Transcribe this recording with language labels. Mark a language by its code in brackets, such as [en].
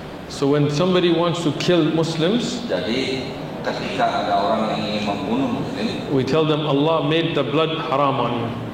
[en] So when somebody wants to kill Muslims, [id] Jadi ketika ada orang yang ingin membunuh muslim, [en] we tell them Allah made the blood haram on you.